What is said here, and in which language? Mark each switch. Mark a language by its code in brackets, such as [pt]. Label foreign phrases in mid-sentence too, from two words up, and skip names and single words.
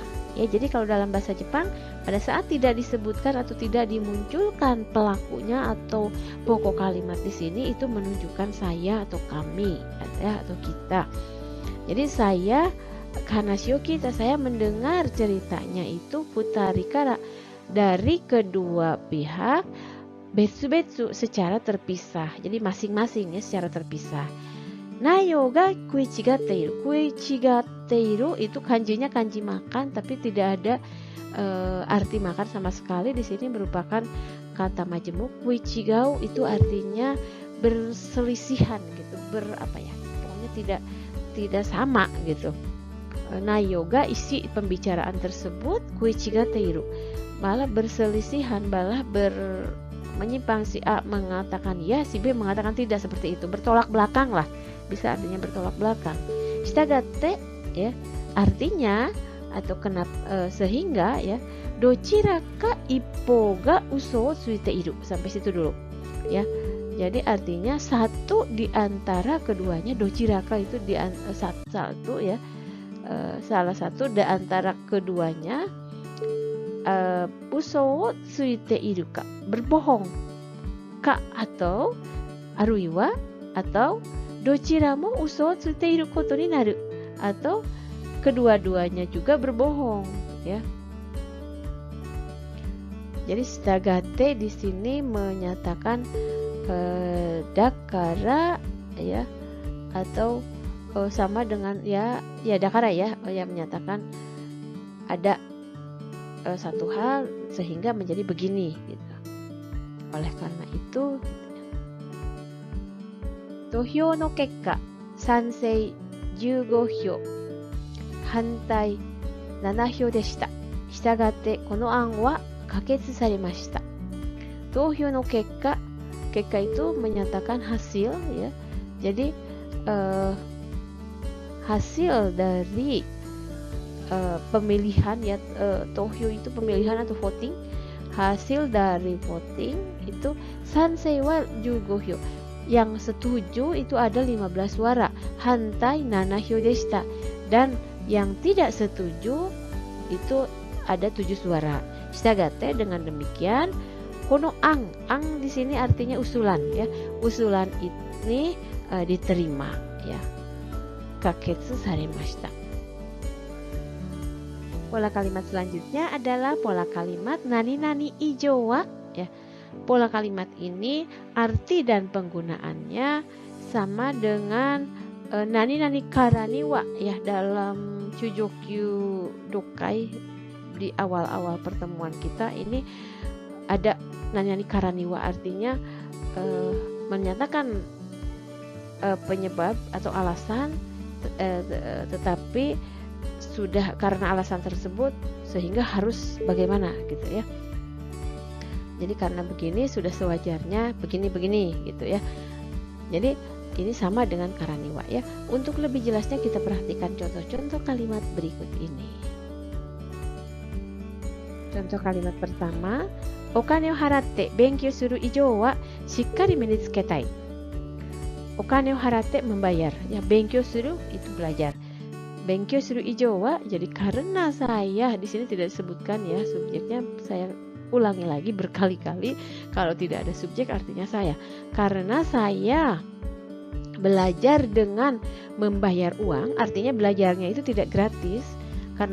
[id] Ya, jadi kalau dalam bahasa Jepang pada saat tidak disebutkan atau tidak dimunculkan pelakunya atau pokok kalimat di sini itu menunjukkan saya atau kami ya, atau kita. Jadi saya [ja] 話を聞いた, [id] saya mendengar ceritanya itu futarikara dari kedua pihak betsu-betsu secara terpisah. Jadi masing-masing ya secara terpisah. [ja] 内容が食い違っている. [id] Kuichigatteiru itu kanjinya kanji makan tapi tidak ada arti makan sama sekali. Di sini merupakan kata majemuk. Kuichigau itu artinya berselisihan gitu, pokoknya tidak sama gitu. [ja] 内容が [id] isi pembicaraan tersebut kuichigatteiru. Malah berselisihan, malah menyimpang, si A mengatakan ya, si B mengatakan tidak, seperti itu, bertolak belakang lah, bisa artinya bertolak belakang. Shitagatte ya artinya atau kenapa sehingga ya [ja] どちらか一方が嘘ついている, [id] sampai situ dulu ya. Jadi artinya satu di antara keduanya, dochiraka itu satu ya, salah satu di antara keduanya [ja] 嘘ついているか, [id] berbohong ka, atau aruiwa atau [ja] どちらも嘘ついていることになる, [id] atau kedua-duanya juga berbohong ya. Jadi shitagatte di sini menyatakan dakara ya, atau sama dengan ya dakara ya, yang menyatakan ada satu hal sehingga menjadi begini gitu. Oleh karena itu [ja] 投票の結果賛成 15 票 hantai 7票でした。したがってこの案は可決されました。投票の結果, kekka [id] itu menyatakan hasil ya. Jadi hasil dari pemilihan ya, tohyo itu pemilihan atau voting. Hasil dari voting itu [ja] 賛成は15票, [id] yang setuju itu ada 15 suara, [ja] hantai 7票でした, [id] dan yang tidak setuju itu ada 7 suara. Shitagatte dengan demikian [ja] この案 [id] di sini artinya usulan ya, usulan ini diterima ya. [ja] 可決されました. [id] Pola kalimat selanjutnya adalah pola kalimat [ja] 何々以上は [id] ya. Pola kalimat ini arti dan penggunaannya sama dengan [ja] 何々からには [id] ya, dalam Chujokyu Dokai di awal-awal pertemuan kita ini ada [ja] 何々からには, [id] artinya menyatakan penyebab atau alasan tetapi sudah karena alasan tersebut sehingga harus bagaimana gitu ya. Jadi karena begini sudah sewajarnya begini-begini gitu ya. Jadi ini sama dengan karaniwa ya. Untuk lebih jelasnya kita perhatikan contoh-contoh kalimat berikut ini. Contoh kalimat pertama, [ja] お金を払って勉強する以上はしっかり身につけたい. お金を払って [id] membayar ya, [ja] 勉強する [id] itu belajar. [ja] 勉強する以上は, [id] jadi karena saya, di sini tidak disebutkan ya subjeknya, saya ulangi lagi berkali-kali, kalau tidak ada subjek artinya saya. Karena saya belajar dengan membayar uang, artinya belajarnya itu tidak gratis.